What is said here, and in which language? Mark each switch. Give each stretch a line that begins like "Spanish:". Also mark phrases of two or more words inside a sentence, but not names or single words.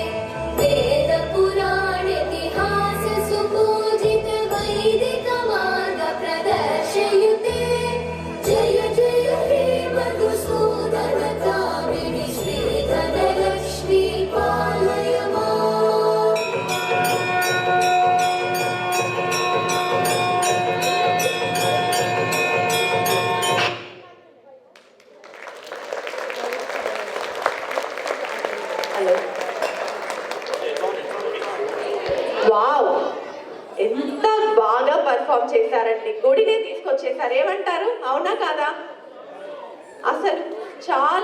Sanskrit: वेदपुराणेतिहाससुपूजित वैदिकमार्गप्रदर्शयुते जय जय हे मधुसूदन कामिनि श्रीधनलक्ष्मी पालय माम्
Telugu: హలో వావ్ ఎంత బాగా పర్ఫామ్ చేశారండి గుడినే తీసుకొచ్చేసారు ఏమంటారు అవునా కాదా అసలు చాలా